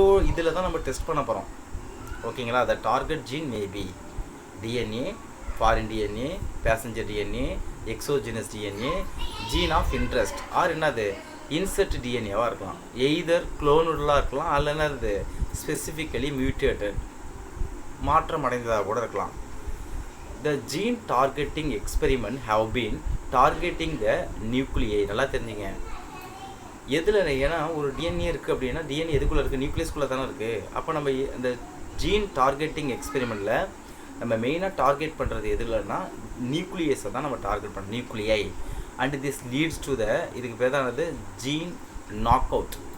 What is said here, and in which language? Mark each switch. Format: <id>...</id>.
<ta>இதில் தான் நம்ம டெஸ்ட் பண்ண போகிறோம்.</ta> <en>ஓகேங்களா? The target gene maybe DNA, foreign DNA, passenger DNA, exogenous DNA, gene of interest or என்னது insert டிஎன்ஏவாக இருக்கலாம்.</en> <ta>எய்தர் குளோனுடலாக இருக்கலாம், அல்ல என்னது ஸ்பெசிஃபிக்கலி மியூட்டேட்டட், மாற்றம் அடைந்ததாக கூட இருக்கலாம்.</ta> <en>The gene targeting experiment have been targeting the nuclei.</en> <ta>நல்லா தெரிஞ்சுங்க. எதில், ஏன்னா ஒரு டிஎன்ஏ இருக்குது அப்படின்னா டிஎன்ஏ எதுக்குள்ளே இருக்குது, நியூக்ளியஸ்குள்ளே தானே இருக்குது. அப்போ நம்ம இந்த ஜீன் டார்கெட்டிங் எக்ஸ்பெரிமெண்ட்டில் நம்ம மெயினாக டார்கெட் பண்ணுறது எதுலன்னா நியூக்ளியஸை தான் நம்ம டார்கெட் பண்ணுறோம், நியூக்ளியை.</ta> <en>and this leads to the,</en> <ta>இதுக்கு பேர் தான் ஜீன் நாக் அவுட்.</ta>